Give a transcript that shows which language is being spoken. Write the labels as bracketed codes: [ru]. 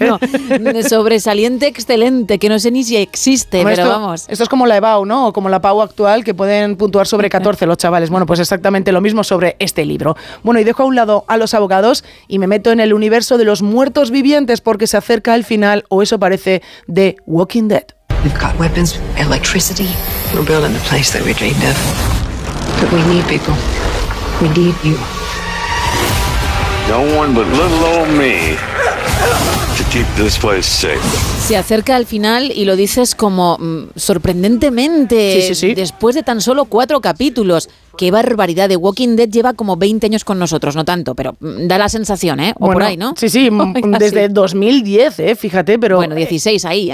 [es] Bueno, sobresaliente, excelente, que no sé ni si existe, bueno, pero esto, vamos. Esto es como la EBAU, ¿no? O como la PAU actual, que pueden puntuar sobre 14 los chavales. Bueno, pues exactamente lo mismo sobre este libro. Bueno, y dejo a un lado a los abogados y me meto en el universo de los muertos vivientes porque se acerca el final, o eso parece, de Walking Dead. [en] We've got weapons, electricity. We're building the place that we dreamed of. But we need people. We need you. No one but little old me to keep this place safe. [es] Se acerca al final y lo dices como sorprendentemente, sí, sí, sí, después de tan solo 4 capítulos. ¡Qué barbaridad! The Walking Dead lleva como 20 años con nosotros, no tanto, pero da la sensación, ¿eh? O bueno, por ahí, ¿no? Sí, sí, desde 2010, fíjate, pero... Bueno, 16 ahí.